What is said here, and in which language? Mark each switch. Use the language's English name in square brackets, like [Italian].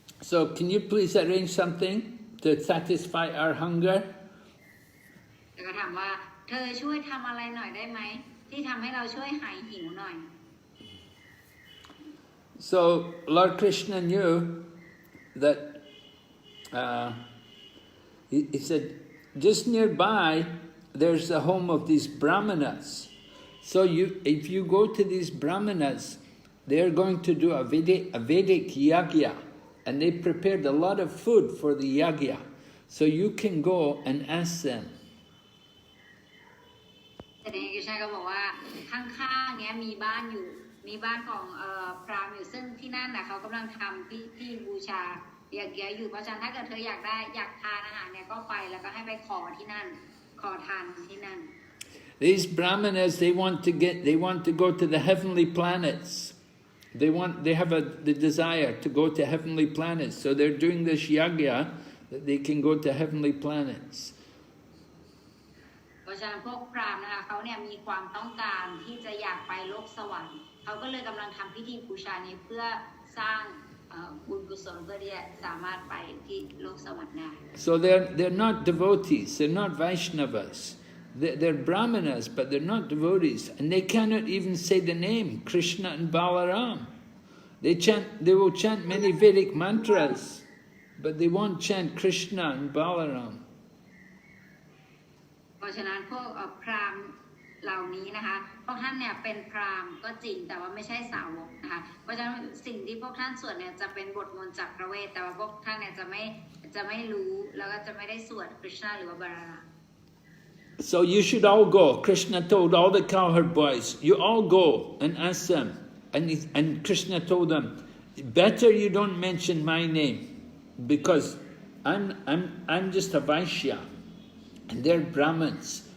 [English] So can you please arrange something to satisfy our hunger? [Thai] แล้วก็ถามว่าเธอช่วยทำอะไรหน่อยได้ไหมที่ทำให้เราช่วยหายหิวหน่อย [English] So Lord Krishna knew that he said just nearby there's the home of these Brahmanas. So if you go to these Brahmanas, they're going to do a Vedic yagya, and they prepared a lot of food for the yagya. So you can go and ask them. [Thai] แต่ในกิชนาก็บอกว่าข้างๆเนี้ยมีบ้านของพราหมณ์อยู่ซึ่งที่นั่นน่ะเขากำลังทำพิธีบูชาเยอะๆอยู่เพราะฉะนั้นถ้าเกิดเธออยากทานอาหารเนี่ยก็ไปแล้วก็ให้ไปขอที่นั่นขอทานที่นั่น [English] These Brahmanas, they want to go to the heavenly planets. They have the desire to go to heavenly planets. So they're doing this yagya that they can go to heavenly planets. [Thai] เพราะฉะนั้นพวกพราหมณ์นะคะเขาเนี่ยมีความต้องการที่จะอยากไปโลกสวรรค์เขาก็เลยกำลังทำพิธีบูชานี้เพื่อสร้างบุญกุศลเพื่อที่จะสามารถไปที่โลกสวรรค์ได้ [English] So they're not devotees. They're not Vaishnavas. They're Brahmanas, but they're not devotees, and they cannot even say the name Krishna and Balaram. They will chant many Vedic mantras, but they won't chant Krishna and Balaram. [Thai] เพราะฉะนั้นพวกพราหมณ์เหล่านี้นะคะพวกท่านเนี่ยเป็นพราหมณ์ก็จริงแต่ว่าไม่ใช่สาวกนะคะเพราะฉะนั้นสิ่งที่พวกท่านสวดเนี่ยจะเป็นบทมนต์จากพระเวทแต่ว่าพวกท่านเนี่ยจะไม่รู้แล้วก็จะไม่ได้สวดคริชนาหรือว่าบาราราม [English] So you should all go. Krishna told all the cowherd boys, you all go and ask them. And Krishna told them, better you don't mention my name, because I'm just a Vaishya, and they're Brahmins.